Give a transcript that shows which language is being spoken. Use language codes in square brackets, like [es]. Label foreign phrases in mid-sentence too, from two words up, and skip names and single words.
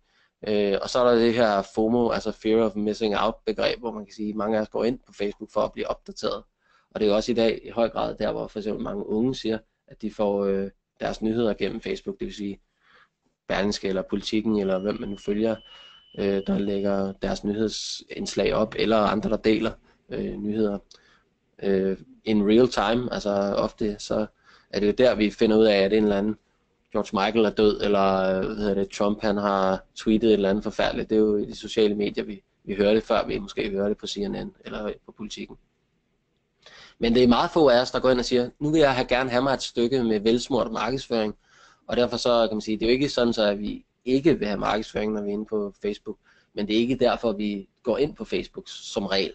[da] Og så er der det her FOMO, altså [en] Fear of Missing Out [da] begreb, hvor man kan sige, at mange af os går ind på Facebook for at blive opdateret. Og det er jo også i dag i høj grad der, hvor for eksempel mange unge siger, at de får deres nyheder gennem Facebook, det vil sige Berlingske eller Politikken, eller hvem man nu følger, der lægger deres nyhedsindslag op, eller andre, der deler nyheder [en] in real time. [da] Altså ofte så er det jo der, vi finder ud af, at en eller anden George Michael er død, eller Trump han har tweetet et eller andet forfærdeligt. Det er jo i de sociale medier, vi hører det, før vi måske hører det på CNN eller på Politikken. Men det er meget få af os, der går ind og siger, nu vil jeg gerne have mig et stykke med velsmurt markedsføring, og derfor så kan man sige, det er jo ikke sådan, så at vi ikke vil have markedsføring, når vi er inde på Facebook, men det er ikke derfor, vi går ind på Facebook som regel.